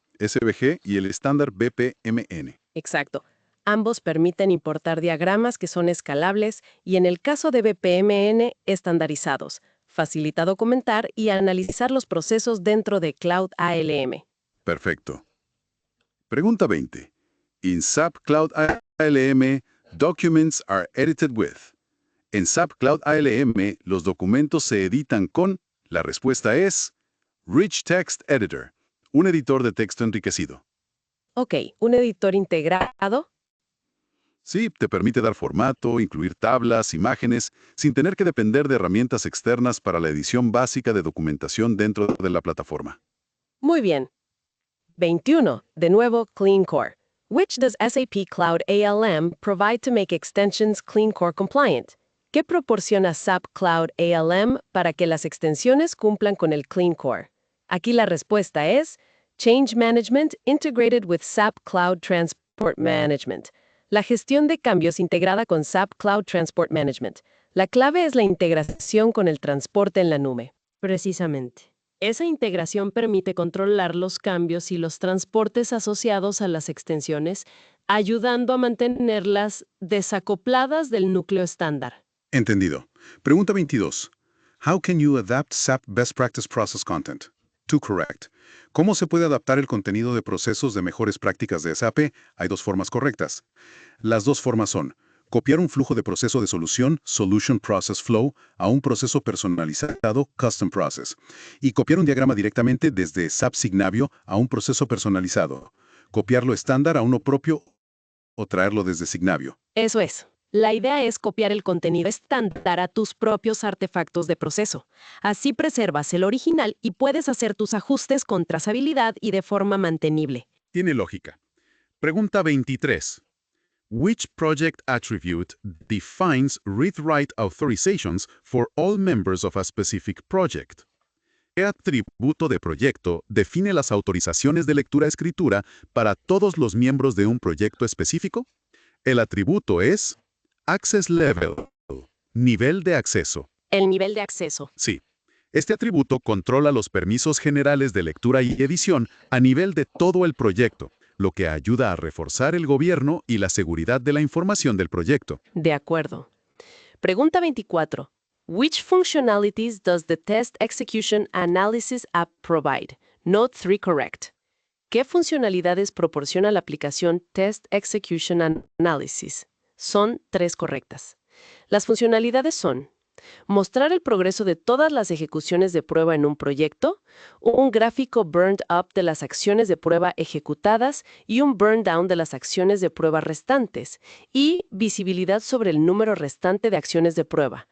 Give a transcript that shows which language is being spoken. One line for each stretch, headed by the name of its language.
Spanish: SVG y el estándar BPMN. Exacto. Ambos permiten importar diagramas que son escalables y, en el caso de BPMN, estandarizados. Facilita documentar y analizar los procesos dentro de Cloud ALM. Perfecto. Pregunta 20.
English: In SAP Cloud ALM, documents are edited with.
Spanish: En SAP Cloud ALM, los documentos se editan con. La respuesta es Rich Text Editor, un editor de texto enriquecido. Ok, un editor integrado. Sí, te permite dar formato, incluir tablas, imágenes, sin tener que depender de herramientas externas para la edición básica de documentación dentro de la plataforma. Muy bien. 21. De nuevo, Clean Core.
English: Which does SAP Cloud ALM provide to make extensions Clean Core compliant?
Spanish: ¿Qué proporciona SAP Cloud ALM para que las extensiones cumplan con el Clean Core? Aquí la respuesta es
English: Change Management integrated with SAP Cloud Transport Management.
Spanish: La gestión de cambios integrada con SAP Cloud Transport Management. La clave es la integración con el transporte en la nube. Precisamente. Esa integración permite controlar los cambios y los transportes asociados a las extensiones, ayudando a mantenerlas desacopladas del núcleo estándar. Entendido. Pregunta 22.
English: How can you adapt SAP Best Practice Process Content? 2 correct.
Spanish: ¿Cómo se puede adaptar el contenido de procesos de mejores prácticas de SAP? Hay 2 formas correctas. Las 2 formas son copiar un flujo de proceso de solución, Solution Process Flow, a un proceso personalizado, Custom Process, y copiar un diagrama directamente desde SAP Signavio a un proceso personalizado, copiarlo estándar a uno propio o traerlo desde Signavio. Eso es. La idea es copiar el contenido estándar a tus propios artefactos de proceso. Así preservas el original y puedes hacer tus ajustes con trazabilidad y de forma mantenible. Tiene lógica. Pregunta 23.
English: Which project attribute defines read-write authorizations for all members of a specific project?
Spanish: ¿Qué atributo de proyecto define las autorizaciones de lectura-escritura para todos los miembros de un proyecto específico? El atributo es Access Level, nivel de acceso. El nivel de acceso. Sí. Este atributo controla los permisos generales de lectura y edición a nivel de todo el proyecto, lo que ayuda a reforzar el gobierno y la seguridad de la información del proyecto. De acuerdo. Pregunta 24.
English: Which functionalities does the Test Execution Analysis app provide? Note 3 correct.
Spanish: ¿Qué funcionalidades proporciona la aplicación Test Execution Analysis? Son 3 correctas. Las funcionalidades son mostrar el progreso de todas las ejecuciones de prueba en un proyecto, un gráfico burned up de las acciones de prueba ejecutadas y un burn down de las acciones de prueba restantes, y visibilidad sobre el número restante de acciones de prueba.